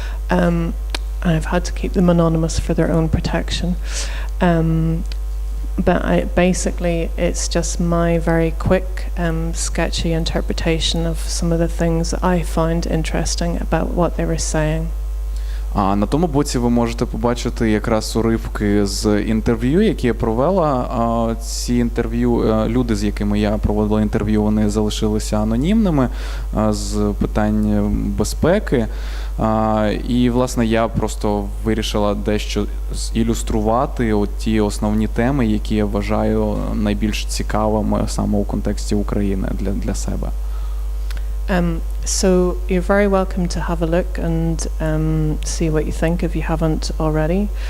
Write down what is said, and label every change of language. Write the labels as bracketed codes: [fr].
[en] I've had to keep them anonymous for their own protection. But basically it's just my very quick, sketchy interpretation of some of the things that I find interesting about what they were saying. [uk] А на тому боці ви можете побачити якраз уривки з інтерв'ю, які я провела. Ці інтерв'ю, люди, з якими я проводила інтерв'ю, вони залишилися анонімними з питань безпеки. І, власне, я просто вирішила дещо ілюструвати от ті основні теми, які я вважаю найбільш цікавими саме у контексті України для себе. [en] So you're very welcome to have a look and see what you think if you haven't already.